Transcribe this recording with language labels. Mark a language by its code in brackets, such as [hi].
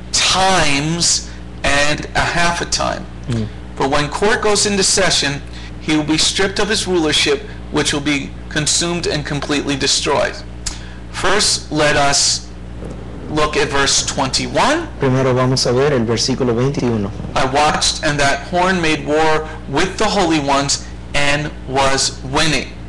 [en] times and a half a time. For when court goes into session, he will be stripped of his rulership, which will be consumed and completely destroyed. First, let us look at verse 21. [es] Primero vamos a ver el versículo 21. [en] I watched, and that horn made war with the holy ones and was winning.